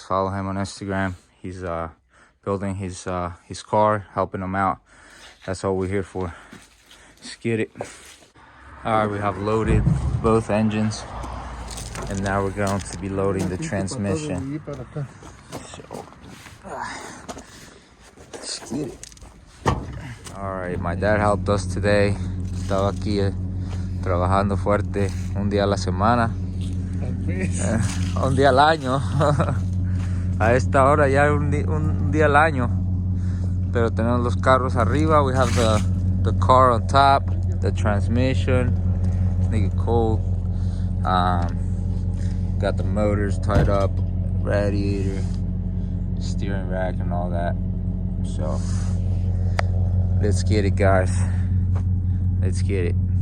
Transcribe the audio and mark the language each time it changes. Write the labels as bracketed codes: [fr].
[en] Follow him on Instagram. He's building his car, helping him out. That's all we're here for. Let's get it. All right, we have loaded both engines, and now we're going to be loading the transmission. So, let's get it. All right, my dad helped us today. [es] Estaba aquí trabajando fuerte un día a la semana. Un día al año. A esta hora ya un día al año. Pero tenemos los carros arriba. [en] We have the car on top, the transmission. Nigga cold. Got the motors tied up, radiator, steering rack, and all that. So let's get it, guys. Let's get it.